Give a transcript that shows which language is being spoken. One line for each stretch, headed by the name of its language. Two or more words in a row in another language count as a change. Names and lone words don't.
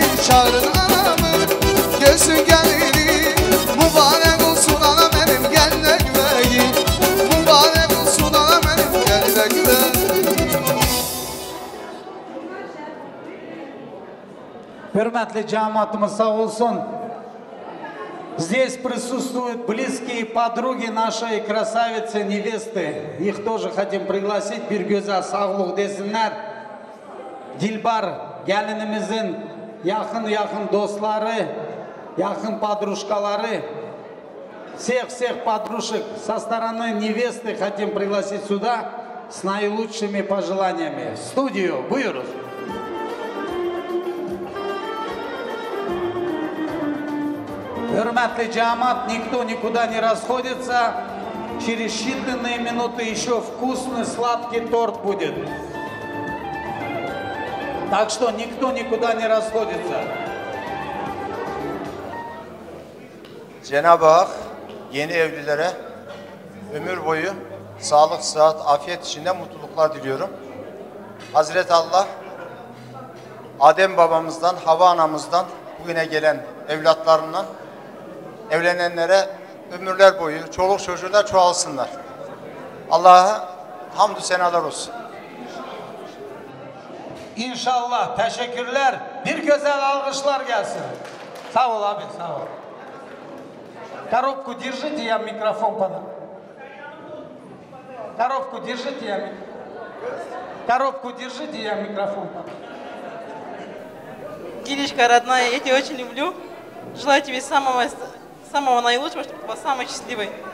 Turkish: Çağırın anamı, gözün gelini. Mübarek olsun anam benim geline güveyim. Mübarek olsun anam benim geline güveyim. Hürmetli cemaatimiz sağ olsun.
Russian: Здесь присутствуют близкие подруги нашей красавицы невесты. Их тоже хотим пригласить.
Turkish: Bir güzel sağlık desinler. Dilbar gelinimizin yakın dostları, yakın подружкалары.
Russian: Всех подружек со стороны невесты хотим пригласить сюда с наилучшими пожеланиями. В студию,
Turkish: buyurun. Hürmetli cemaat,
Russian: никто никуда не расходится. Через считанные минуты еще вкусный сладкий торт будет. Так что никто никуда не расходится.
Turkish: Cenab-ı Hak yeni evlilere ömür boyu sağlık, sıhhat, afiyet içinde mutluluklar diliyorum. Hazreti Allah Adem babamızdan, Havva anamızdan bugüne gelen evlatlarından evlenenlere ömürler boyu çoluk çocuklar çoğalsınlar. Allah'a hamdü senalar olsun. İnşallah. Teşekkürler. Bir güzel alkışlar gelsin. Sağ ol abi, sağ ol.
Russian: Коробку держите, я микрофон подам. Коробку держите, я микрофон подам. Гилечка, родная, я тебя очень люблю. Желаю тебе самого наилучшего, чтобы ты была самой счастливой.